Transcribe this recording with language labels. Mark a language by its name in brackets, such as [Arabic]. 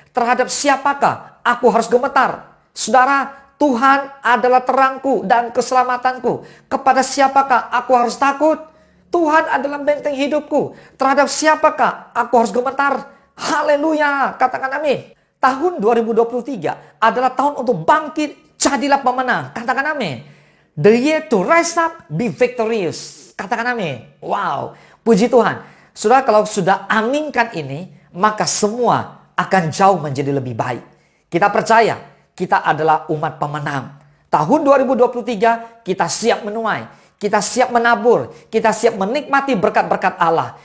[Indonesian] Terhadap siapakah aku harus gemetar? Saudara, Tuhan adalah terangku dan keselamatanku. Kepada siapakah aku harus takut? Tuhan adalah benteng hidupku. Terhadap siapakah aku harus gemetar? Haleluya, katakan amin. Tahun 2023 adalah tahun untuk bangkit, jadilah pemenang. Katakan amin. [English] The year to rise up, be victorious. [Indonesian] Katakan amin. Wow, puji Tuhan. Saudara, kalau sudah aminkan ini, maka semua akan jauh menjadi lebih baik. Kita percaya kita adalah umat pemenang. Tahun 2023 kita siap menuai. Kita siap menabur, kita siap menikmati berkat-berkat Allah.